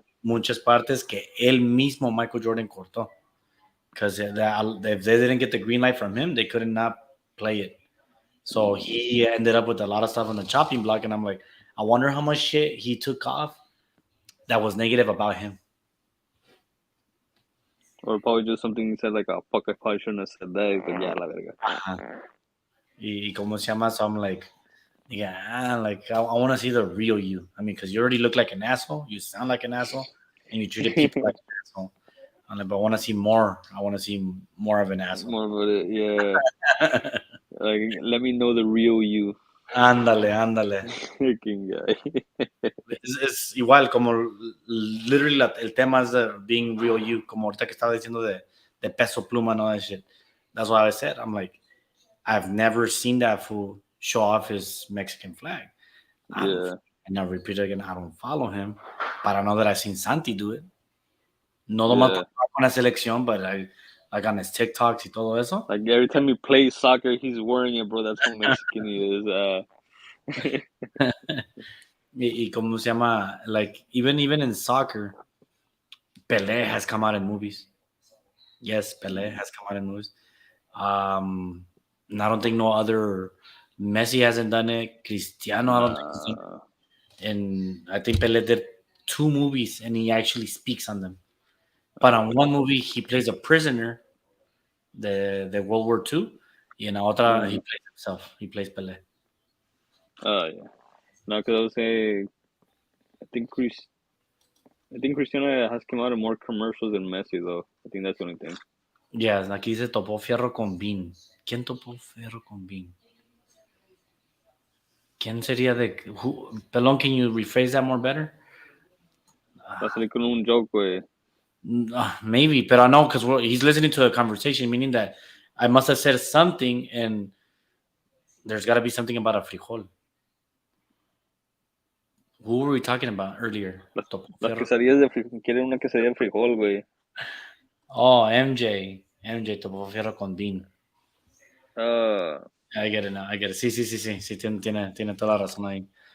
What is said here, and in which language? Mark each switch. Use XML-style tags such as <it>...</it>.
<es>muchas partes que él mismo Michael Jordan cortó.</es> <en>Because if they didn't get the green light from him, they could not play it. So he ended up with a lot of stuff on the chopping block, and I'm like, I wonder how much shit he took off that was negative about him. or probably just something you said like, oh fuck, I probably shouldn't have said that. But yeah,</en> <es>la verga. Y como se llama,</es> <en>so I'm like, yeah, like I want to see the real you. I mean, because you already look like an asshole, you sound like an asshole, and you treated people like an asshole. I'm like, but I want to see more. I want to see more of an asshole. More about it, yeah. Like let me know the real you.</en> <es>Ándale.</es> <en>Freaking guy.</en> <es>Es igual, como literally el tema es de</es> <en>being real you,</en> <es>como ahorita que estaba diciendo de Peso Pluma, no</es> <en>that shit. That's what I said. I'm like, I've never seen that fool show off his Mexican flag. I don't, Yeah, and now repeat it again, I don't follow him, but I know that I've seen Santi do it.</en> <es>No nomás</es> <en>yeah.</en> <es>con la selección,</es> <en>but I, like on his TikToks</en> <es>y todo eso.</es> <en>Like every time he plays soccer, he's wearing it, bro. That's how Mexican he is.</en> <es>Y cómo se llama,</es> <en>like, even in soccer, Pelé has come out in movies. Yes, Pelé has come out in movies. And I don't think no other Messi hasn't done it. Cristiano, I don't think he's done Nah, it. And I think Pelé did 2 movies and he actually speaks on them. But on one movie he plays a prisoner, the World War II.</en> <es>Y en la otra</es> <en>he plays himself. He plays Pelé. oh yeah. No, because I was saying, I think Chris, I think Cristiano has come out in more commercials than Messi, though. I think that's the only thing.</en> <es>Yeah, aquí dice topó fierro con Bean. ¿Quién topó fierro con Bean? ¿Quién sería de Pelón,</es> <en>can you rephrase that more better?</en> <es>Va a salir con un joke, güey.</es> <en>Maybe, but I know because he's listening to a conversation, meaning that I must have said something, and there's got to be something about a frijol. Who were we talking about earlier?</en> <es>Las quesadillas de frijol. Quieren una quesadilla de frijol, güey. Oh, MJ topó fierro con Bean. Uh,</es> <en>I get it now. I get it.</en> <es>Sí, tiene toda la razón ahí.</es>